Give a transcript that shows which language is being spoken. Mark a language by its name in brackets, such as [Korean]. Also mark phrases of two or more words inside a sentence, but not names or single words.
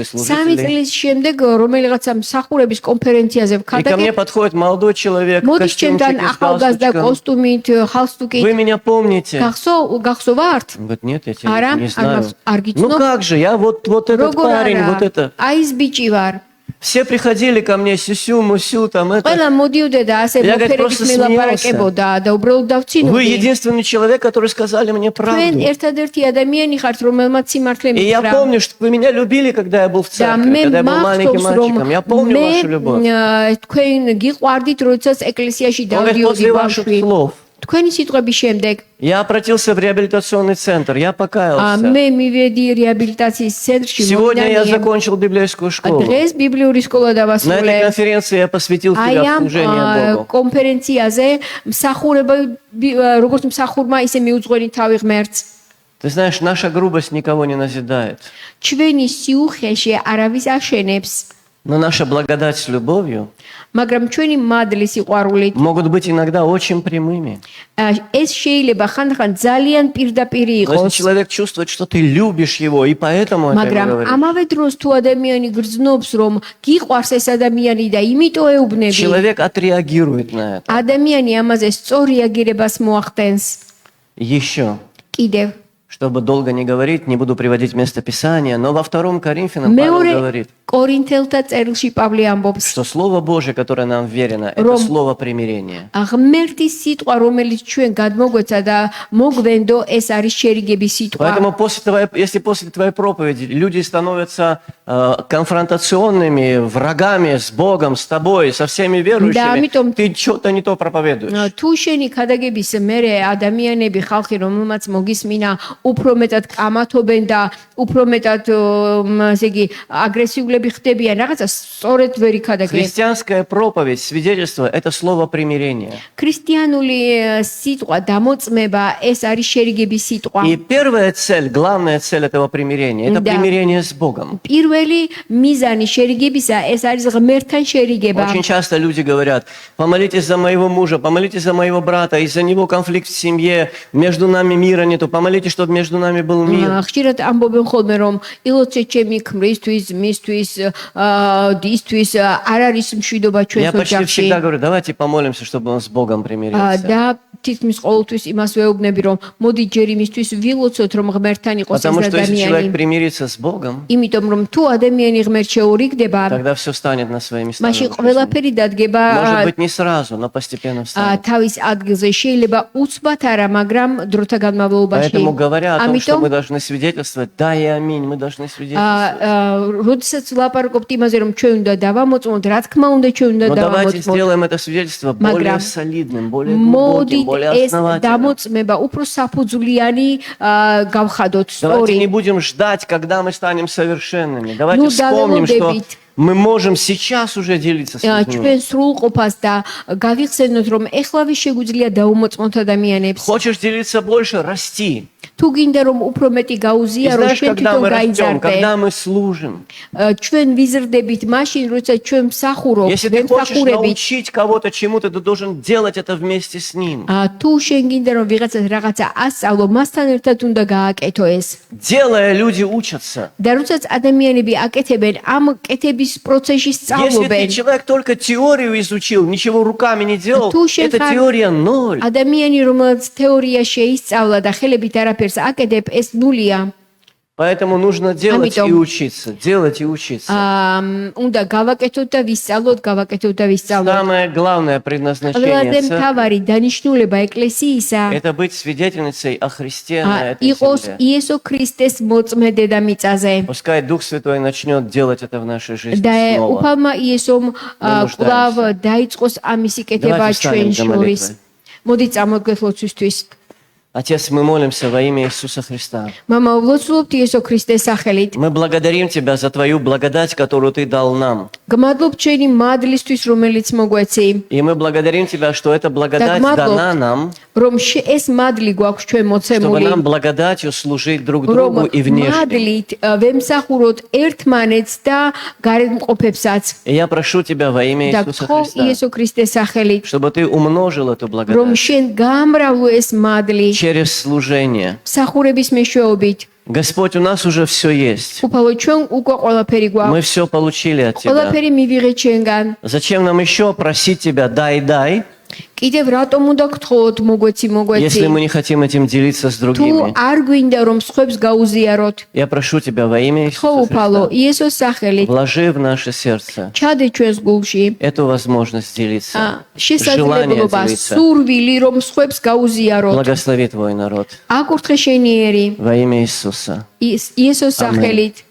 [Russian] 3 служителей. [Georgian] წლის შემდეგ რომელიღაცა მსახურების კონფერენციაზე [Russian] И ко мне [Georgian] ვქადაგებ. [Russian] подходит молодой человек, в [Georgian] მოდის ჩემთან [Russian] костюмчике с [Georgian] ახალგაზრდა [Russian] галстучком. [Georgian] კოსტუმით, ხალსტუკით. [Russian] Вы меня помните? [Georgian] გახსოვართ? [Russian] Он говорит, нет, я тебя [Georgian] Ара, [Russian] не знаю. [Georgian] аргицно. [Russian] Ну как же, я вот этот [Georgian] როგორ [Russian] парень, вот это. [Georgian] აი ეს ბიჭი вар. [Russian] Все приходили ко мне, сюсю, мусю, там это. [Georgian] ყველა მოდიოდა და ასე [Russian] Я, говорит, [Georgian] მოფერებით [Russian] просто [Georgian] მელაპარაკებოდა და უბრალოდ [Russian] Вы [Georgian] დავცინოდი. [Russian] единственный человек, который сказали мне [Georgian] თქვენ [Russian] правду. [Georgian] ერთადერთი ადამიანი ხართ, რომელმაც სიმართლე [Russian] И я [Georgian] მითხრა. [Russian] помню, что вы меня любили, когда я был в [Georgian] და [Russian] церкви, [Georgian] მე [Russian] когда я был маленьким [Georgian] მახსოვს რომ [Russian] мальчиком. Я помню вашу любовь. [Georgian] თქვენ გიყვარდით, როდესაც ეკლესიაში [Russian] Он говорит, [Georgian] დავდიოდი [Russian] после ваших [Georgian] ბავშვი. [Russian] слов [Georgian] თქვენი სიტყვების შემდეგ [Russian] я обратился в реабилитационный центр, я покаялся. [Georgian] მე მივედი რეაბილიტაციის ცენტრში [Russian] Сегодня я [Georgian] მომდანიე. [Russian] закончил библейскую школу. [Georgian] დღეს ბიბლიური სკოლა [Russian] На этой [Georgian] დავასრულე. [Russian] конференции я посвятил [Georgian] აი [Russian] себя [Georgian] ამ [Russian] служению Богу. [Georgian] კონფერენციაზე მსახურება როგორც მსახურმა ისე მიუძღვენი თავი ღმერთს. [Russian] Ты знаешь, наша грубость никого не назидает. [Georgian] ჩვენი სიუხეში არავის აშენებს, [Russian] Но наша благодать с любовью [Georgian] მაგრამ ჩვენი მადლი სიყვარულით [Russian] могут быть иногда очень прямыми. [Georgian] ეს შეიძლება ხანდახან ძალიან პირდაპირი [Russian] Но если [Georgian] იყოს. [Russian] человек чувствует, что ты любишь его, и поэтому это [Georgian] მაგრამ [Russian] говоришь, [Georgian] ამავე დროს თუ ადამიანი გრძნობს რომ გიყვარს ეს ადამიანი და იმიტომ ეუბნები, [Russian] человек отреагирует на это. [Georgian] ადამიანი ამაზე სწორ რეაგირებას მოახდენს. [Russian] Еще, [Georgian] კიდევ [Russian] чтобы долго не говорить, не буду приводить место Писания, но во 2 Коринфянам Павел [Georgian] მეორე [Russian] говорит, [Georgian] კორინთელთა წერილში პავლე ამბობს, [Russian] что Слово Божье, которое нам верено, это [Georgian] Ром. [Russian] Слово примирения. [Georgian] ღმერთის ситყვა, რომელიც ჩვენ გადმოგვეცა და მოგვენდო, ეს არის შერიგების სიტყვა. [Russian] Поэтому если после твоей проповеди люди становятся конфронтационными, врагами с Богом, с тобой, со всеми верующими, [Georgian] амитом- [Russian] ты что-то не то проповедуешь. [Georgian] თუ შენი ქადაგების მერე ადამიანები, ხალხი, რომელმაც მოგისმინა, უფრო მეტად კამათობენ და უფრო მეტად ესე იგი აგრესიულები ხდებიან, რაღაცა სწორედ ვერ იქადაგენ. [Russian] Христианская проповедь, свидетельство – это слово примирения. [Georgian] ქრისტიანული სიტყვა, დამოწმება, ეს არის შერიგების სიტყვა. [Russian] И первая цель, главная цель этого примирения – это Да. примирение с Богом. [Georgian] პირველი მიზანი შერიგებისა, ეს არის ღმერთთან შერიგება. [Russian] Очень часто люди говорят, помолитесь за моего мужа, помолитесь за моего брата, из-за него конфликт в семье, между нами мира нету, помолитесь, чтобы между нами был мир. [Georgian] ხშირად ამბობენ ხოლმე რომ ილოცე ჩემი ქმრისთვის, მისთვის, დისთვის არ არის მშვიდობა [Russian] Я [Georgian] ჩვენს [Russian] почти [Georgian] ოჯახში. [Russian] всегда говорю, давайте помолимся, чтобы он с Богом примирился. [Georgian] და თითქმის ყოველთვის იმას ვეუბნები რომ მოდი ჯერ იმისთვის ვილოცოთ რომ ღმერთთან იყოს ეს [Russian] Потому что если человек [Georgian] ადამიანი. [Russian] примирится с Богом, [Georgian] იმიტომ რომ თუ ადამიანი ღმერთ შეურიგდება, [Russian] тогда все станет на свои места. [Georgian] მაშინ [Russian] в жизни. [Georgian] ყველაფერი დადგება [Russian] Может быть, не сразу, но постепенно встанет. [Georgian] თავის ადგილზე. შეიძლება უცბად არა, მაგრამ დროთა განმავლობაში. [Russian] Поэтому говоря о том, что [Georgian] ამიტომ [Russian] мы должны свидетельствовать, да и аминь, мы должны свидетельствовать. [Georgian] როდესაც ვლაპარაკობთ იმაზე რომ ჩვენ უნდა დავამოწმოთ, რა თქმა უნდა ჩვენ უნდა [Russian] Но давайте [Georgian] დავამოწმოთ. [Russian] сделаем это свидетельство более [Georgian] Მაგრამ [Russian] солидным, более глубоким, [Georgian] მოდით [Russian] более [Georgian] ეს [Russian] основательным. [Georgian] დამოწმება უფრო საფუძვლიანი გავხადოთ [Russian] Давайте [Georgian] სწორი. [Russian] не будем ждать, когда мы станем совершенными. Давайте Ну, вспомним, что давай, мы можем сейчас уже делиться с людьми. [Georgian] ჩვენ სრულყოფას და გავიხსენოთ რომ ეხლავე შეგვიძლია დავუმოწმოთ ადამიანებს. [Russian] Хочешь делиться больше, расти. [Georgian] თუ გინდა რომ უფრო მეტი [Russian] И [Georgian] გაუზიარო, [Russian] знаешь, [Georgian] შენ [Russian] когда [Georgian] თვითონ [Russian] мы растем, [Georgian] გაიზარდე. [Russian] когда мы служим. [Georgian] ჩვენ ვიზრდებით მაშინ, როცა ჩვენ მსახურობთ, [Russian] Если ты хочешь [Georgian] ვემსახურებით. [Russian] научить кого-то чему-то, ты должен делать это вместе с ним. [Georgian] თუ შენ გინდა რომ ვიღაცას რაღაცა ასწავლო, მასთან ერთად უნდა გააკეთო ეს. [Russian] Делая, люди учатся. [Georgian] და როდესაც ადამიანები აკეთებენ, ამ კეთების პროცესში [Russian] Если ты [Georgian] სწავლობენ. [Russian] человек только теорию изучил, ничего руками не делал, [Georgian] თუ შენ [Russian] это [Georgian] ხარ [Russian] теория ноль. [Georgian] ადამიანი, რომელიც თეორია შეისწავლა და ხელებით არაფერს აკეთებ, ეს ნულია. [Russian] Поэтому нужно делать и [Georgian] Амитом. [Russian] учиться, делать и учиться. [Georgian] უნდა გავაკეთოთ და ვისწავლოთ, გავაკეთოთ და ვისწავლოთ. [Russian] Самое главное предназначение [Georgian] ყველაზე [Russian] церкви [Georgian] მთავარი დანიშნულება ეკლესიისა – [Russian] это быть свидетельницей о Христе на этой [Georgian] იყოს [Russian] земле. [Georgian] იესო ქრისტეს მოწმე დედამიწაზე. [Russian] Пускай Дух Святой начнет делать это в нашей жизни [Georgian] და [Russian] снова. [Georgian] უფალმა იესომ კვლავ დაიწყოს ამისი კეთება [Russian] Давайте [Georgian] ჩვენ [Russian] встанем за [Georgian] შორის. [Russian] молитвой. [Georgian] მოდი წამოდგეთ ლოცვისთვის. [Russian] Отец, мы молимся во имя Иисуса Христа. [Georgian] მამა ვლოცულობთ იესო ქრისტეს სახელით. [Russian] Мы благодарим Тебя за Твою благодать, которую Ты дал нам. [Georgian] გმადლობ ჩვენი მადლისთვის, რომელიც მოგვეცი. [Russian] И мы благодарим Тебя, что эта благодать Так, дана нам, [Georgian] რომ ეს მადლი გვაქვს ჩვენ [Russian] чтобы [Georgian] მოცემული. [Russian] нам благодатью служить друг другу [Georgian] რომ [Russian] и внешне. [Georgian] მადლით ვემსახუროთ ერთმანეთს და გარემყოფებსაც. [Russian] И я прошу Тебя во имя [Georgian] და [Russian] Иисуса [Georgian] გთხოვ [Russian] Христа, [Georgian] იესო ქრისტეს სახელით, [Russian] чтобы Ты умножил эту [Georgian] რომ [Russian] благодать [Georgian] შენ გამრავლო ეს მადლი [Russian] через служение. [Georgian] მსახურების მეშვეობით. [Russian] Господь, у нас уже все есть. [Georgian] უფალო ჩვენ უკვე ყველაფერი [Russian] Мы [Georgian] გვაქვს. [Russian] все получили от Тебя. [Georgian] ყველაფერი მივიღეთ შენგან. [Russian] Зачем нам еще просить Тебя, дай, [Georgian] კიდევ რატომ უნდა გთხოვოთ მოგვეცი მოგვეცი? [Russian] если мы не хотим этим делиться с [Georgian] თუ [Russian] другими? [Georgian] არ გვინდა რომ სხვებს გაუზიაროთ. [Russian] Я прошу Тебя во имя [Georgian] ხო [Russian] Иисуса [Georgian] უფალო, [Russian] Христа, [Georgian] იესოს სახელით [Russian] вложи в наше сердце [Georgian] ჩადე ჩვენს გულში [Russian] эту возможность делиться, желание [Georgian] შესაძლებლობა, [Russian] делиться. [Georgian] სურვილი რომ სხვებს გაუზიაროთ. [Russian] Благослови Твой народ [Georgian] აკურთხე შენი ერი [Russian] во имя Иисуса. [Georgian] იესოს სახელით.